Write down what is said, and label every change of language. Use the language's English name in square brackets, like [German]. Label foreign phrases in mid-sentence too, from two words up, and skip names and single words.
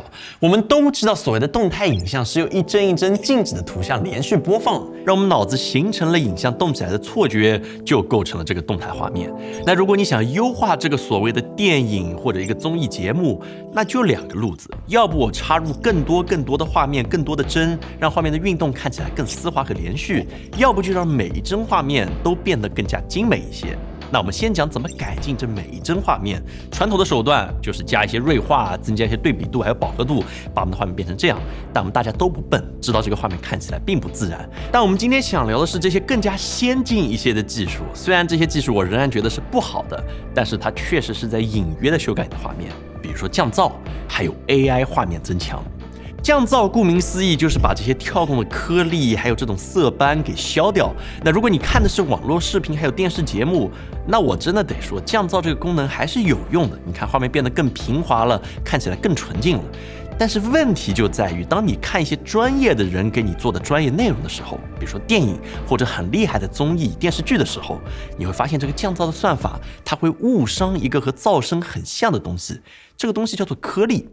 [Chinese] 我們都知道，所謂的動態影像是由一帧一帧靜止的圖像連續播放，讓我們腦子形成了影像動起來的錯覺，就構成了這個動態畫面。那如果你想優化這個所謂的電影或者一個綜藝節目，那就兩個路子：要不我插入更多的畫面，更多的帧，讓畫面的運動看起來更絲滑和連續；要不就讓每一帧畫面都變得更加精美一些。那我們先講怎麼改進這每一帧畫面。傳統的手段就是加一些銳化，增加一些對比度，還有飽和度，把我們的畫面變成這樣。但我們大家都不笨，知道這個畫面看起來並不自然。但我們今天想聊的是這些更加先進一些的技術。雖然這些技術我仍然覺得是不好的，但是它確實是在隱約的修改你的畫面，比如說降噪，還有 AI 畫面增強。降噪顧名思義就是把這些跳動的顆粒還有這種色斑給消掉。那如果你看的是網絡視頻還有電視節目，那我真的得說降噪這個功能還是有用的。你看畫面變得更平滑了，看起來更純淨了。但是問題就在於，當你看一些專業的人給你做的專業內容的時候，比如說電影或者很厲害的綜藝電視劇的時候，你會發現這個降噪的算法它會誤傷一個和噪聲很像的東西，這個東西叫做顆粒。